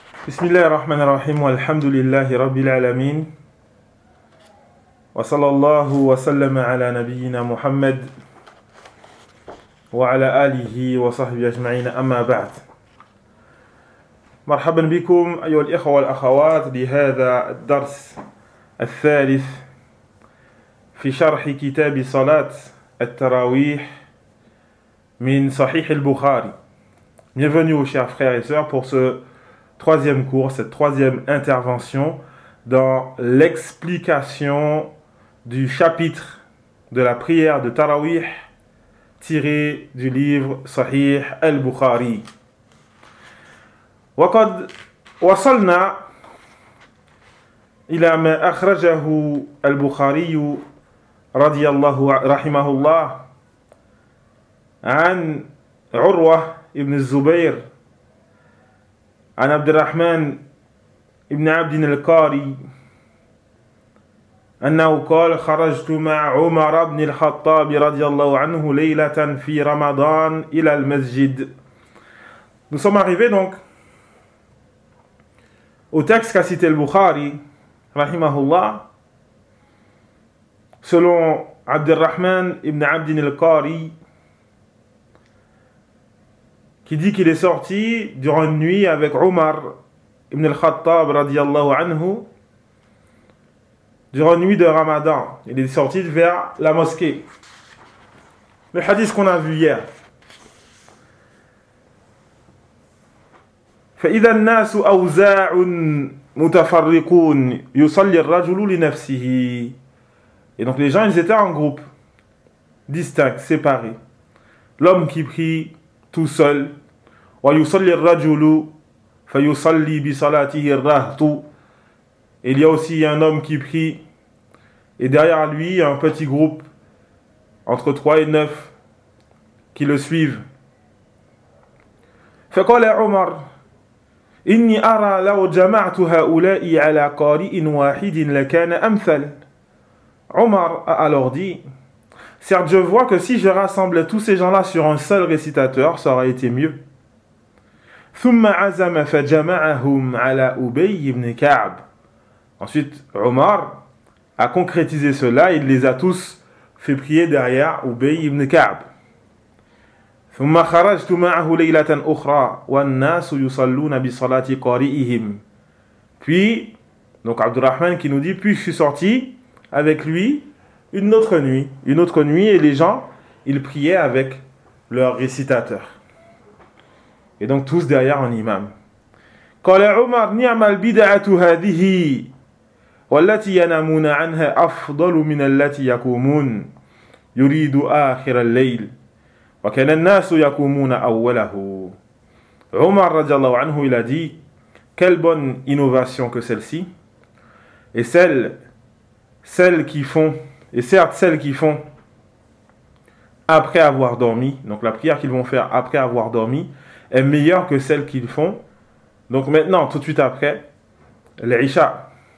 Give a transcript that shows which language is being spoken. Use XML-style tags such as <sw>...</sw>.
<ar>بسم الله الرحمن الرحيم والحمد لله رب العالمين وصلى الله وسلم على نبينا محمد وعلى آله وصحبه أجمعين أما بعد مرحبا بكم أيها الإخوة والأخوات لهذا الدرس الثالث في شرح كتاب صلاة التراويح من صحيح البخاري.</ar> <fr>Bienvenue aux chers frères et sœurs pour ce troisième cours, cette troisième intervention dans l'explication du chapitre de la prière de Tarawih tiré du livre Sahih al-Bukhari.</fr> <ar>وقد وصلنا إلى ما أخرجه البخاري رضي الله رحمه الله عن عروة ابن الزبير عن عبد الرحمن ابن عبد القاري أنه قال خرجت مع عمر بن الخطاب رضي الله عنه ليلة في رمضان إلى المسجد.</ar> <fr>Nous sommes arrivés donc au texte qu'a cité le Bukhari rahimahullah selon عبد الرحمن ابن عبد القاري, qui dit qu'il est sorti durant une nuit avec Omar ibn al-Khattab radiyallahu anhu durant une nuit de Ramadan. Il est sorti vers la mosquée. Le hadith qu'on a vu hier.</fr> <ar>فإذا الناس أوزاع متفرقون يصلي الرجل لنفسه.</ar> <fr>Et donc les gens, ils étaient en groupe distinct, séparé. L'homme qui prie tout seul.</fr> <ar>وَيُصَلِّ الرَّجُلُ فَيُصَلِّ بِصَلَاتِهِ الرَّهْطُ.</ar> <fr>Il y a aussi un homme qui prie, et derrière lui, un petit groupe, entre 3 et 9, qui le suivent.</fr> <ar>فَقَالَ عُمَرْ إِنِّي أَرَى لَوْ جَمَعْتُ هَؤُلَاءِ عَلَى قَارِئٍ وَاحِدٍ لَكَانَ أَمْثَلْ.</ar> <fr>Omar a alors dit, certes je vois que si je rassemblais tous ces gens-là sur un seul récitateur, ça aurait été mieux.</fr> <ar>ثم عزم فجمعهم على أبي بن كعب.</ar> <fr>Ensuite, Omar a concrétisé cela, il les a tous fait prier derrière Ubay ibn Ka'b.</fr> <ar>ثم خرجت معه ليلة أخرى والناس يصلون بصلاة قارئهم.</ar> <fr>Puis, donc Abdurrahman qui nous dit, puis je suis sorti avec lui une autre nuit, et les gens, ils priaient avec leur récitateur. Et donc tous derrière un imam.</fr> <ar>قال عمر نعم البدعة هذه والتي ينامون عنها أفضل من التي يقومون يريد آخر الليل وكان الناس يقومون أوله.</ar> <fr>عمر رضي الله عنه il a dit, quelle bonne innovation que celle-ci, et certes celles qui font après avoir dormi, donc la prière qu'ils vont faire après avoir dormi est meilleure que celle qu'ils font, donc maintenant, tout de suite après, l'Isha.</fr>